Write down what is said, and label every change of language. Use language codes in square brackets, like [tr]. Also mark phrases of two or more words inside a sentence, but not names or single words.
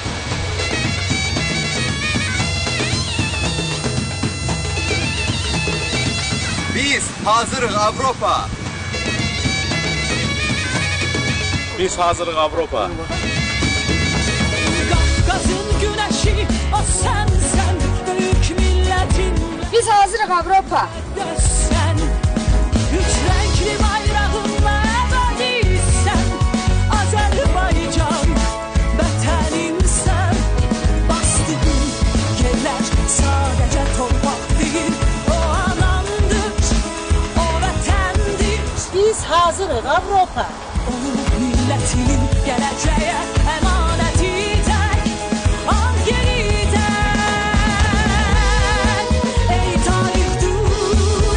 [az] Biz hazırıq Avropa. Biz hazırıq Avropa. Qafqazın günəşi, o sənsən, böyük millətin. Biz hazırıq Avropa. [tr] Sen üç renkli bayrağınla ebedisən, Azerbaycan vətənin sen. Bastığın yerler sadece torpaq değil, o anamdır, o vətəndir. [az] Biz hazırıq Avropa. Onun millətinin gələcəyə əmanəti tək, al yenidən. Ey tarix dur,